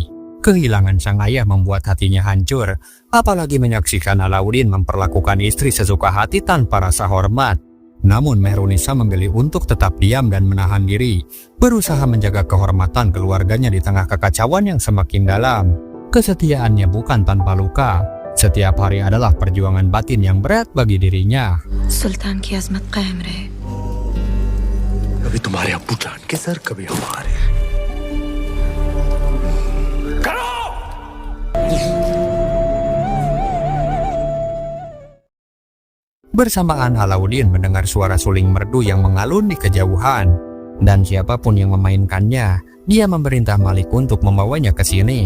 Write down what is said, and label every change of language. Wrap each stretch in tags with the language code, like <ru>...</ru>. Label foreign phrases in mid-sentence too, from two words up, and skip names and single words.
<id>Kehilangan sang ayah membuat hatinya hancur, apalagi menyaksikan Alauddin memperlakukan istri sesuka hati tanpa rasa hormat. Namun Mehrunisa memilih untuk tetap diam dan menahan diri, berusaha menjaga kehormatan keluarganya di tengah kekacauan yang semakin dalam. Kesetiaannya bukan tanpa luka. Setiap hari adalah perjuangan batin yang berat bagi dirinya.</id> <hi>सुल्तान की अजमत कायम रहे। कभी तुम्हारे अब्बू जान के सर, कभी हमारे।</hi> <id>Bersamaan Alauddin mendengar suara suling merdu yang mengalun di kejauhan. Dan siapapun yang memainkannya, dia memerintah Malik untuk membawanya ke sini.</id>